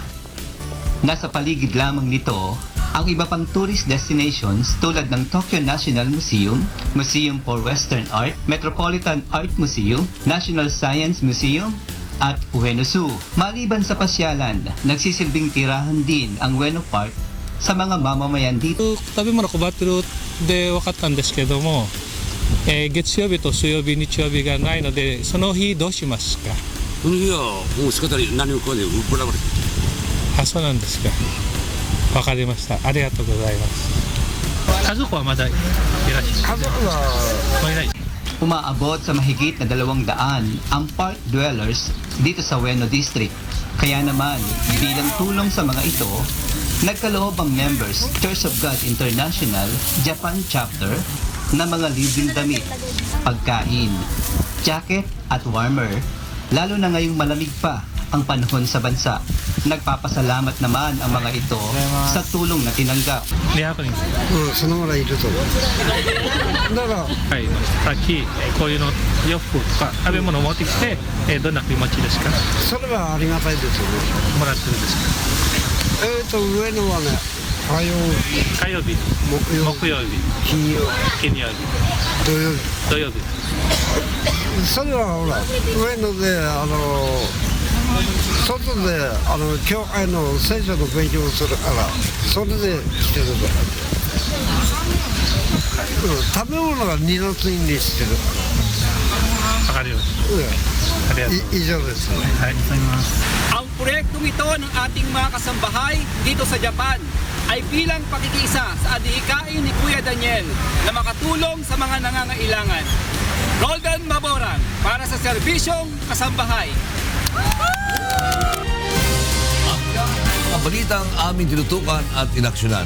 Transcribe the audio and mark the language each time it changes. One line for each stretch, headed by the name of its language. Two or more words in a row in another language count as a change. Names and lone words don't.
Filipino: Nasa paligid lamang nito ang iba pang
English: tourist destinations
Filipino: tulad ng Tokyo National Museum, Museum for Western Art, Metropolitan Art Museum, National Science Museum, at Ueno Zoo. Maliban sa pasyalan, nagsisilbing tirahan din ang Ueno Park sa mga mamamayan dito.
Japanese: 食べ物配ってるで分かったんですけども、月曜日と水曜日、日曜日がないので、その日どうしますか？その日はもう仕方ない、何も来ない、ブラブラ。あ、そうなんですか。わかりました。ありがとうございます。家族はまだいらっしゃる？家族はいない。
Filipino: Umaabot sa mahigit na 200 ang
English: park dwellers
Filipino: dito sa Ueno District. Kaya naman, bilang tulong sa mga ito, Nagkaloob ang members Church of God International Japan Chapter na mga libreng damit, pagkain, jacket at warmer, lalo na ngayong malamig pa ang panahon sa bansa. Nagpapasalamat naman ang mga ito sa tulong na tinanggap.
Japanese: そのぐらいいると思う。だから、はい、さっきこういうの洋服とか食べ物を持ってきて、どんな気持ちですか？それはありがたいですよね。もらってるんですか？上のはね、火曜日、木曜日、金曜日、土曜日。それはほら、上野で、外で教会の聖書の勉強をするからそれで来てるから、食べ物が2月にしてるから。わかりました。以上です。
Filipino: Ang proyektong ito ng ating mga kasambahay dito sa Japan ay bilang pakikiisa sa adhikain ni Kuya Daniel na makatulong sa mga nangangailangan. Roldan Maborang para sa Serbisyong Kasambahay. Ang balitang aming tinutukan at inaksyonan.